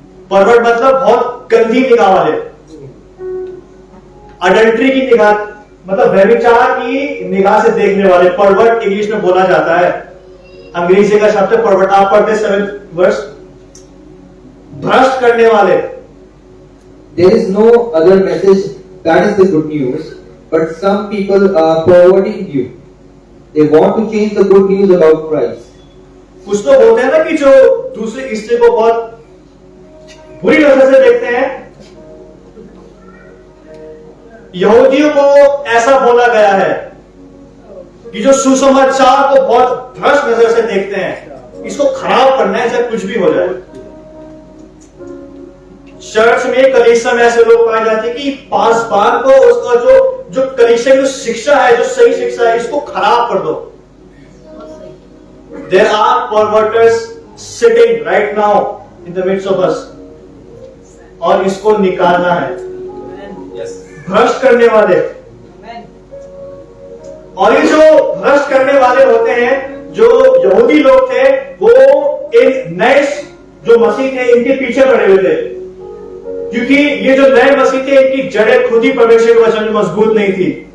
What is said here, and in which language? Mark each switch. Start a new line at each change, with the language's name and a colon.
Hindi: Pervert मतलब बहुत गंदी निगाह वाले, अडल्ट्री की निगाह, मतलब व्यभिचार की निगाह से देखने वाले। परवर्ट इंग्लिश में बोला जाता है, अंग्रेजी का शब्द है परवर्ट। आप पढ़ते 7th वर्ष, भ्रष्ट करने वाले।
English: There is no other message that is the good news, but some people are perverting you. They want to change the good news about Christ.
Hindi: कुछ तो बोलते हैं ना कि जो दूसरी स्त्री को बहुत बुरी नजर से देखते हैं। यहूदियों को ऐसा बोला गया है कि जो सुसमाचार को बहुत भ्रष्ट नजर से देखते हैं, इसको खराब करना है चाहे कुछ भी हो जाए। चर्च में, कलीसिया में ऐसे लोग पाए जाते हैं कि पासवान को उसका जो कलीसिया की जो शिक्षा है, जो सही शिक्षा है, इसको खराब कर दो। There are perverters sitting right now in the midst of us, और इसको निकालना है। भ्रष्ट करने वाले, और ये जो भ्रष्ट करने वाले होते हैं, जो यहूदी लोग थे, वो एक नए जो मसीह थे इनके पीछे पड़े हुए थे, क्योंकि ये जो नए मसीह थे इनकी जड़ें खुद ही परमेश्वर के वचन में मजबूत नहीं थी।